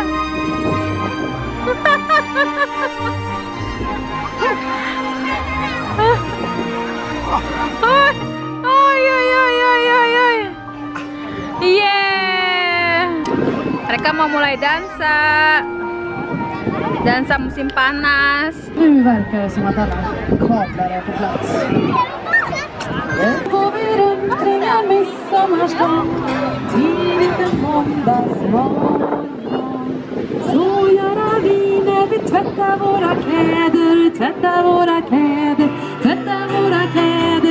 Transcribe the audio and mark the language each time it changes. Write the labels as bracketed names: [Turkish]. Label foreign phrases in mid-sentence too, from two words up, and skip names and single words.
[Swedish] Oj, oj, oj, oj, oj, oj. [English] Yeah! [Indonesian] Mereka mau mulai dansa. Dansa musim panas. [Swedish] Nu verkar det som att alla kablar är på plats. Går vi runt kring en midsommarstång, tidigt en måndagsmorgon. Så gör vi när vi tvättar våra kläder, tvättar våra kläder, tvättar våra kläder.